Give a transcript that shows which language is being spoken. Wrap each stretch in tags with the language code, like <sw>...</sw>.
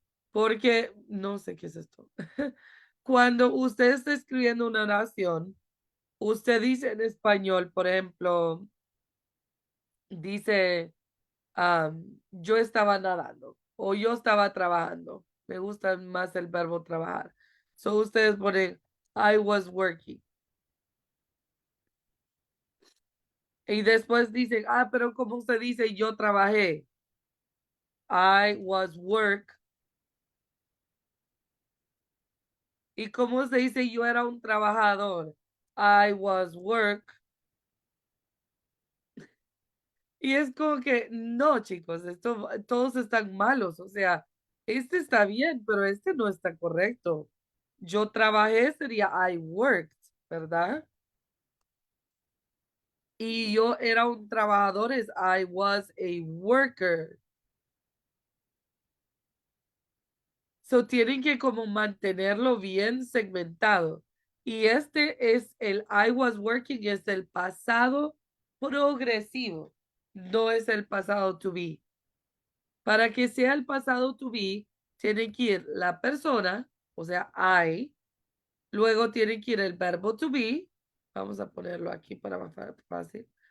<es>Porque, no sé qué es esto. Cuando usted está escribiendo una oración, usted dice en español, por ejemplo, dice, yo estaba nadando o yo estaba trabajando. Me gusta más el verbo trabajar. So ustedes ponen,</es> <en>I was working.</en> <es>Y después dicen, pero ¿cómo usted dice yo trabajé?</es> <en>I was work.</en> <es>¿Y cómo se dice yo era un trabajador?</es> <en>I was work.</en> <es>Y es como que, no, chicos, esto, todos están malos. O sea, este está bien, pero este no está correcto. Yo trabajé sería</es> <en>I worked,</en> <es>¿verdad? Y yo era un trabajador es</es> <en>I was a worker.</en> <es>So tienen que como mantenerlo bien segmentado. Y este es el</es> <en>I was working,</en> <es>es el pasado progresivo, no es el pasado to be. Para que sea el pasado to be, tiene que ir la persona, o sea, I, luego tiene que ir el verbo to be, vamos a ponerlo aquí para más fácil.</es>